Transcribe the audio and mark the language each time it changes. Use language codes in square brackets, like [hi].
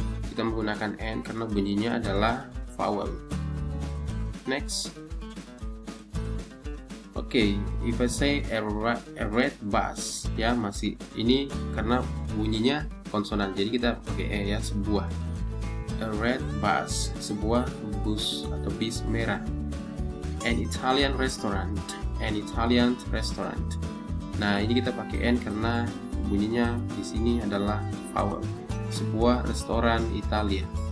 [id] Kita menggunakan n karena bunyinya adalah vowel. [en] Next. [id] Oke, [en] if I say a red bus [id] ya, masih ini karena bunyinya konsonan, jadi kita pakai e ya, sebuah. [en] A red bus, [id] sebuah bus atau bis merah. [en] An Italian restaurant, an Italian restaurant. [id] Nah, ini kita pakai n karena bunyinya di sini adalah vowel. Sebuah restoran Italia.